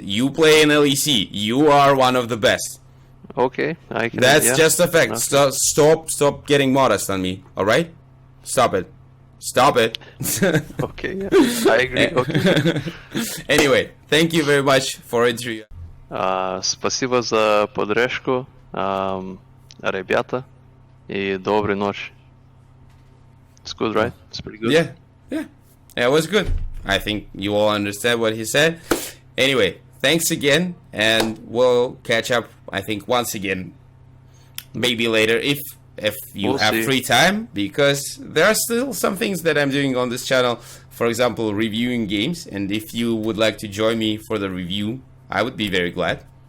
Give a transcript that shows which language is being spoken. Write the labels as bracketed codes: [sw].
[en] You play in LEC. You are one of the best. Okay, I can. That's just a fact. Stop getting modest on me. All right, stop it. Stop it. Okay, yeah, I agree. Okay. Anyway, thank you very much for interview. [ru] Спасибо за поддержку, ребята, и доброй ночи. [en] It's good, right? It's pretty good. Yeah, it was good. I think you all understand what he said. Anyway, thanks again, and we'll catch up, I think, once again, maybe later, if you have free time, because there are still some things that I'm doing on this channel, for example, reviewing games, and if you would like to join me for the review, I would be very glad.